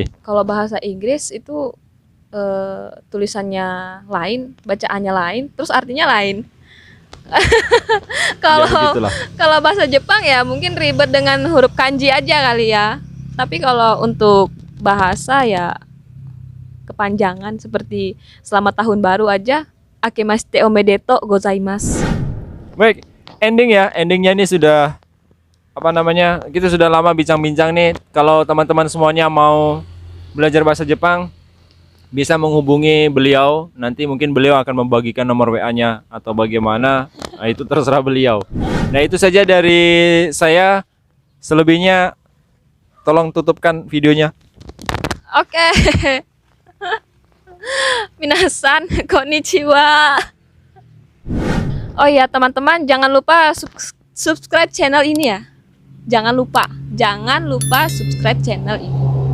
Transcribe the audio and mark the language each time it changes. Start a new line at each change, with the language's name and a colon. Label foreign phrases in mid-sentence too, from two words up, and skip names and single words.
Indonesian: Kalau bahasa Inggris itu tulisannya lain, bacaannya lain, terus artinya lain. Kalau begitulah. kalau bahasa Jepang ya mungkin ribet dengan huruf kanji aja kali ya. Tapi kalau untuk bahasa ya kepanjangan seperti selamat tahun baru aja
Japanese: akemashite omedeto gozaimasu.
Indonesian: Baik, ending ya. Endingnya ini sudah apa namanya? Kita sudah lama bincang-bincang nih. Kalau teman-teman semuanya mau belajar bahasa Jepang, bisa menghubungi beliau. Nanti mungkin beliau akan membagikan nomor WA-nya atau bagaimana. Nah, itu terserah beliau. Nah, itu saja dari saya. Selebihnya tolong tutupkan videonya. Oke.
Japanese: Minasan, konnichiwa.
Indonesian: Oh iya teman-teman, jangan lupa
English: subscribe channel
Indonesian: ini ya. Jangan lupa
English: subscribe channel
Indonesian: ini.